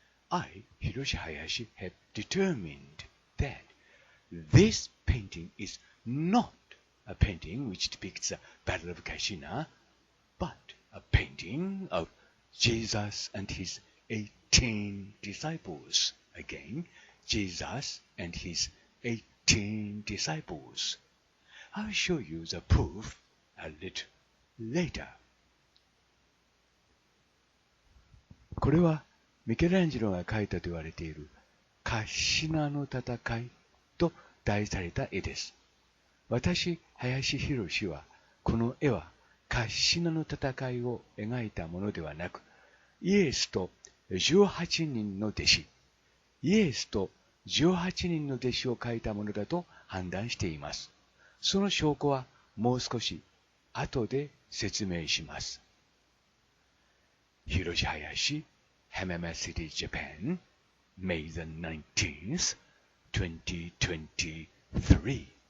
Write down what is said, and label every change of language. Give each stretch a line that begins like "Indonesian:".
English: I, Hiroshi Hayashi, have determined that this painting is not a painting which depicts the Battle of Cascina, but a painting of Jesus and his 18 disciples. Again, Jesus and his 18 disciples. I'll show you the proof a little later.
Japanese: これはミケランジェロが描いたと言われているカッシナの戦いと題された絵です。私、林博はこの絵はカッシナの戦いを描いたものではなく、イエスと18人の弟子、イエスと18人の弟子を描いたものだと判断しています。その証拠はもう少し後で説明します。
English: Hiroshi Hayashi, Hamama City, Japan, May the 19th, 2023.